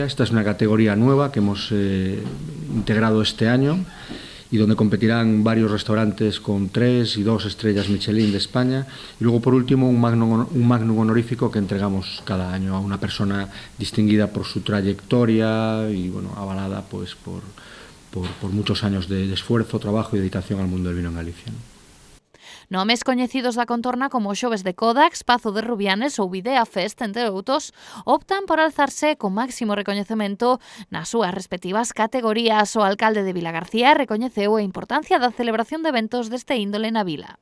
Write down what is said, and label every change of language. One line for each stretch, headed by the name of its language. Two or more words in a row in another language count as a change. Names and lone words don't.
Spanish: Esta es una categoría nueva que hemos integrado este año y donde competirán varios restaurantes con 3 y 2 estrellas Michelin de España. Y luego, por último, un Magnum honorífico que entregamos cada año a una persona distinguida por su trayectoria y bueno, avalada pues, por muchos años de esfuerzo, trabajo y dedicación al mundo del vino en Galicia.
Galician: Nomes coñecidos da contorna como Xoves de Codax, Pazo de Rubianes ou Videa Fest, entre outros, optan por alzarse con máximo recoñecemento nas súas respectivas categorías. O alcalde de Vilagarcía recoñeceu a importancia da celebración de eventos deste índole na vila.